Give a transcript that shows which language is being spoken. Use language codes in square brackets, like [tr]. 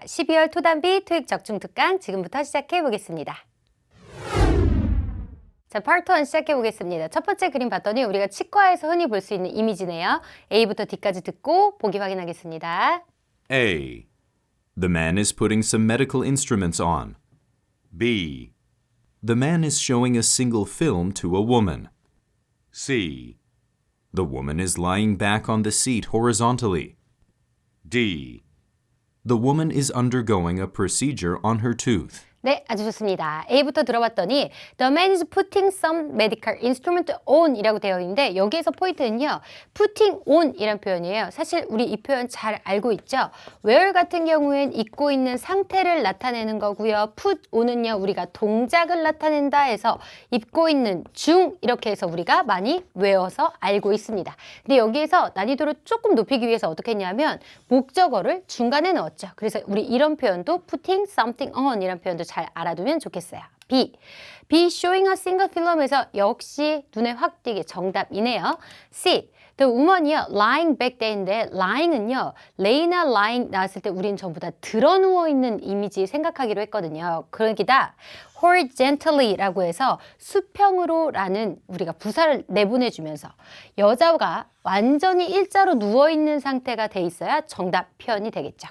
[ko] 12월 토담비 토익 적중 특강 지금부터 시작해 보겠습니다. 자, 파트 1 시작해 보겠습니다. 첫 번째 그림 봤더니 우리가 치과에서 흔히 볼 수 있는 이미지네요. A부터 D까지 듣고 보기 확인하겠습니다. [en] A. The man is putting some medical instruments on. B. The man is showing a single film to a woman. C. The woman is lying back on the seat horizontally. D. The woman is undergoing a procedure on her tooth. [ko] 네, 아주 좋습니다. A부터 들어봤더니 [en] The man is putting some medical instrument on [ko] 이라고 되어 있는데 여기에서 포인트는요. putting on 이란 표현이에요. 사실 우리 이 표현 잘 알고 있죠? wear 같은 경우엔 입고 있는 상태를 나타내는 거고요. put on은요. 우리가 동작을 나타낸다 해서 입고 있는 중 이렇게 해서 우리가 많이 외워서 알고 있습니다. 근데 여기에서 난이도를 조금 높이기 위해서 어떻게 했냐면 목적어를 중간에 넣었죠. 그래서 우리 이런 표현도 putting something on 이란 표현도 잘 알아두면 좋겠어요. B. B [en] showing a single film [ko] 에서 역시 눈에 확 띄게 정답이네요. C. The woman이요. [en] lying back there [ko] 인데 lying은요. lay나 lying 나왔을 때 우린 전부 다 드러누워 있는 이미지 생각하기로 했거든요. 그러기다 horizontally,라고 해서 수평으로라는 우리가 부사를 내보내주면서 여자가 완전히 일자로 누워있는 상태가 돼 있어야 정답 표현이 되겠죠.